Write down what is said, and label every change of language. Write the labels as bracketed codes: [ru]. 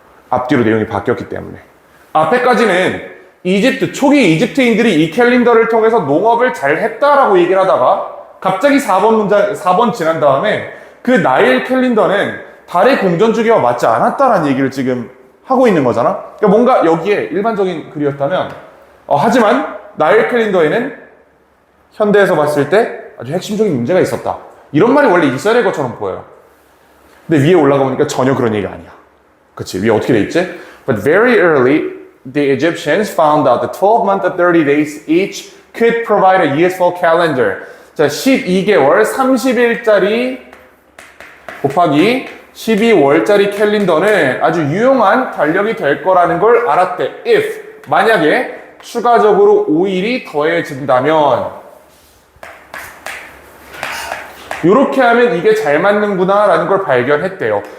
[ko] 앞뒤로 내용이 바뀌었기 때문에. 앞에까지는 초기 이집트인들이 이 캘린더를 통해서 농업을 잘 했다라고 얘기를 하다가 갑자기 4번 지난 다음에 그 나일 캘린더는 달의 공전 주기와 맞지 않았다라는 얘기를 지금 하고 있는 거잖아. 그러니까 뭔가 여기에 일반적인 글이었다면 하지만 나일 캘린더에는 현대에서 봤을 때 아주 핵심적인 문제가 있었다. 이런 말이 원래 있어야 될 것처럼 보여요. 근데 위에 올라가 보니까 전혀 그런 얘기가 아니야. 그치? 위에 어떻게 돼 있지? [en] But very early, the Egyptians found out that 12 months and 30 days each could provide a useful calendar. [ko] 자, 12개월 30일짜리 곱하기 12월짜리 캘린더는 아주 유용한 달력이 될 거라는 걸 알았대. If, 만약에 추가적으로 5일이 더해진다면 이렇게 하면 이게 잘 맞는구나 라는 걸 발견했대요.